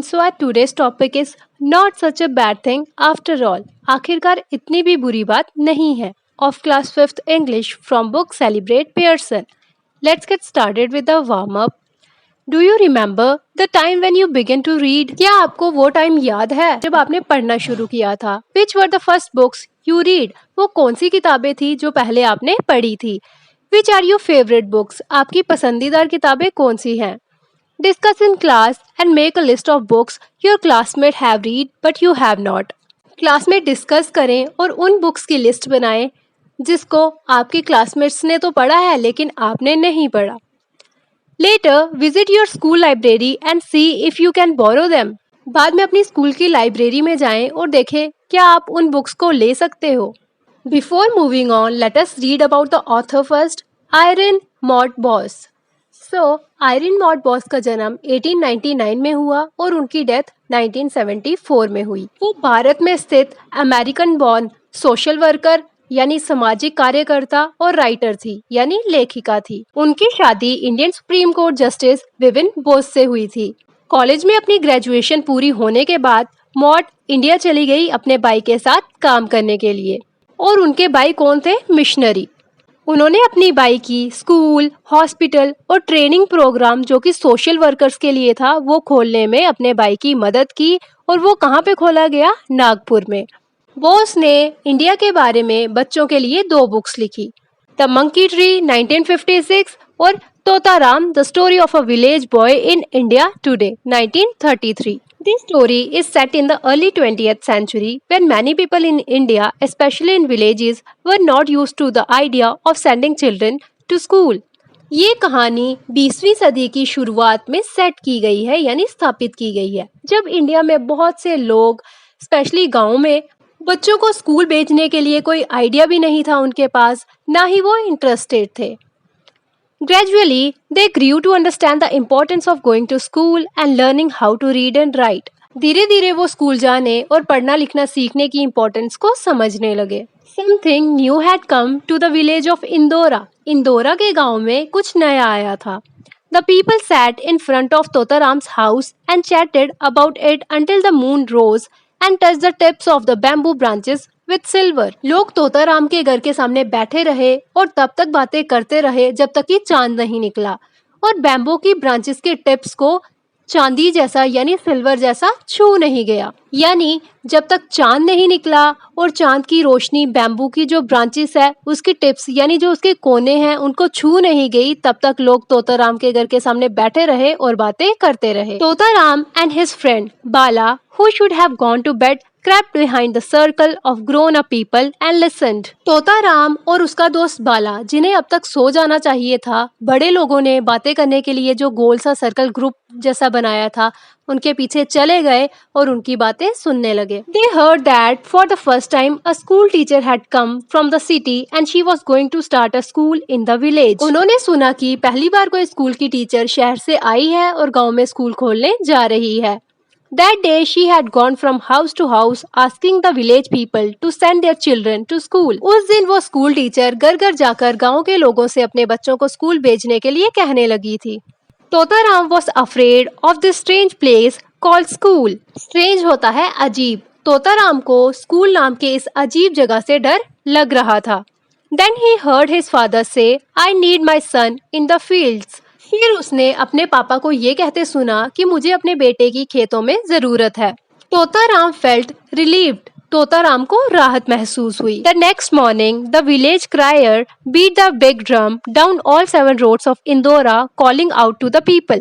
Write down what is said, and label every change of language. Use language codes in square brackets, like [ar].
[en] So our today's topic is not such a bad thing after all. [hi] आखिरकार इतनी भी बुरी बात नहीं है. [en] Of class 5th English from book Celebrate Pearson. Let's get started with the warm up. Do you remember the time when you began to read? [hi] क्या आपको वो टाइम याद है जब आपने पढ़ना शुरू किया था? [en] Which were the first books you read? [hi] वो कौन सी किताबें थी जो पहले आपने पढ़ी थी? [en] Which are your favorite books? [hi] आपकी पसंदीदा किताबें कौन सी हैं? [en] Discuss in class and make a list of books your classmates have read but you have not. [hi] Class में डिस्कस करें और उन बुक्स की लिस्ट बनाएं जिसको आपके क्लासमेट्स ने तो पढ़ा है लेकिन आपने नहीं पढ़ा. [en] Later, visit your school library and see if you can borrow them. [hi] बाद में अपनी स्कूल की लाइब्रेरी में जाएं और देखें क्या आप उन बुक्स को ले सकते हो. [en] Before moving on, let us read about the author first, Irene Maud Boss. [hi] Iron mod boss का जन्म 1899 में हुआ और उनकी डेथ 1974 में हुई. वो भारत में स्थित अमेरिकन बॉर्न सोशल वर्कर यानी सामाजिक कार्यकर्ता और राइटर थी यानी लेखिका थी. उनकी शादी Indian supreme court justice woven Bose से हुई थी. कॉलेज में अपनी ग्रेजुएशन पूरी होने के बाद मॉड इंडिया चली गई अपने भाई के साथ काम करने के लिए. और उनके भाई कौन थे? मिशनरी. उन्होंने अपनी बाई की स्कूल, हॉस्पिटल और ट्रेनिंग प्रोग्राम जो कि सोशल वर्कर्स के लिए था वो खोलने में अपने बाई की मदद की. और वो कहाँ पे खोला गया? नागपुर में. बोस ने इंडिया के बारे में बच्चों के लिए 2 बुक्स लिखी, द मंकी ट्री 1956 और Totaram the story of a village boy in India today 1933. [en] This story is set in the early 20th century when many people in India, especially in villages, were not used to the idea of sending children to school. [hi] ये कहानी 20वीं सदी की शुरुआत में set की गई है यानी स्थापित की गई है जब इंडिया में बहुत से लोग स्पेशली गाँव में बच्चों को स्कूल भेजने के लिए कोई आइडिया भी नहीं था उनके पास, ना ही वो इंटरेस्टेड थे. [en] Gradually, they grew to understand the importance of going to school and learning how to read and write. [hi] धीरे धीरे वो स्कूल जाने और पढ़ना लिखना सीखने की इम्पोर्टेंस को समझने लगे. [en] Something new had come to the village of Indora. [hi] Indora के गांव में कुछ नया आया था. [en] The people sat in front of Totaram's house and chatted about it until the moon rose and touched the tips of the bamboo branches with silver. [hi] लोग तोताराम के घर के सामने बैठे रहे और तब तक बातें करते रहे जब तक कि चांद नहीं निकला और बैम्बू की ब्रांचेस के टिप्स को चांदी जैसा यानी सिल्वर जैसा छू नहीं गया. यानी जब तक चांद नहीं निकला और चांद की रोशनी बैम्बू की जो ब्रांचेस है उसकी टिप्स यानी जो उसके कोने हैं उनको छू नहीं गई, तब तक लोग तोताराम के घर के सामने बैठे रहे और बातें करते रहे. [en] Totaram and his friend Bala, who should have gone to bed, crept behind the circle of grown-up people and listened. [hi] Totaram और उसका दोस्त बाला, जिन्हें अब तक सो जाना चाहिए था, बड़े लोगों ने बातें करने के लिए जो गोल सा सर्कल ग्रुप जैसा बनाया था उनके पीछे चले गए और उनकी बातें सुनने लगे. [en] They heard that for the first time a school teacher had come from the city and she was going to start a school in the village. [hi] उन्होंने सुना कि पहली बार कोई स्कूल की टीचर शहर से आई है और गांव में स्कूल खोलने जा रही है. [en] That day she had gone from house to house asking the village people to send their children to school. [hi] उस दिन वो स्कूल टीचर घर घर जाकर गांव के लोगों से अपने बच्चों को स्कूल भेजने के लिए कहने लगी थी. [en] Totaram was afraid of this strange place called school. [hi] Strange होता है अजीब. तोताराम को स्कूल नाम के इस अजीब जगह से डर लग रहा था. [en] Then he heard his father say, I need my son in the fields. [hi] फिर उसने अपने पापा को ये कहते सुना कि मुझे अपने बेटे की खेतों में जरूरत है. [en] Totaram felt relieved. [hi] तोताराम को राहत महसूस हुई. [en] The next morning the village crier beat the big drum down all 7 roads of Indaura calling out to the people.